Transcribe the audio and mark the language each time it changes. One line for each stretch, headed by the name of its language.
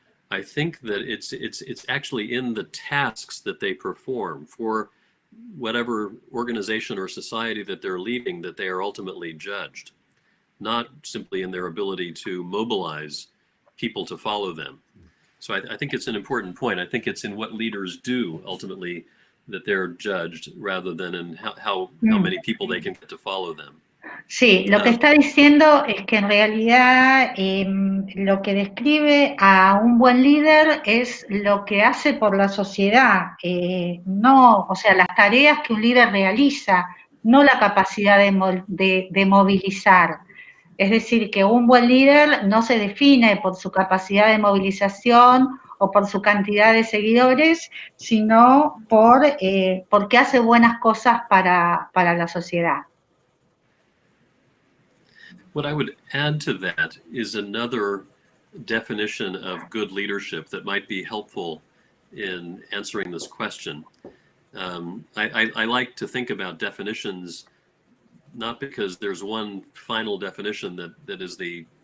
English: I think that it's actually in the tasks that they perform for whatever organization or society that they're leading that they are ultimately judged, not simply in their ability to mobilize people to follow them. So I think it's an important point. I think it's in what leaders do ultimately that they're judged rather than in how many people they can get to follow them.
Spanish: Sí, lo que está diciendo es que en realidad lo que describe a un buen líder es lo que hace por la sociedad, no, o sea, las tareas que un líder realiza, no la capacidad de movilizar. Es decir, que un buen líder no se define por su capacidad de movilización o por su cantidad de seguidores, sino porque hace buenas cosas para la sociedad.
English: What I would add to that is another definition of good leadership that might be helpful in answering this question. I like to think about definitions not because there's one final definition that is the